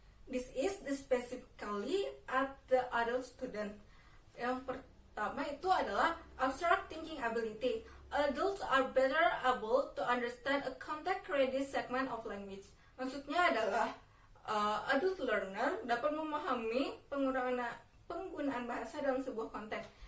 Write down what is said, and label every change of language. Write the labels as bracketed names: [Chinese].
[English] This is specifically at the adult student. [Indonesian] Yang pertama itu adalah [English] abstract thinking ability. Adults are better able to understand a context-ready segment of language. [Indonesian] Maksudnya adalah adult learner dapat memahami penggunaan bahasa dalam sebuah konteks.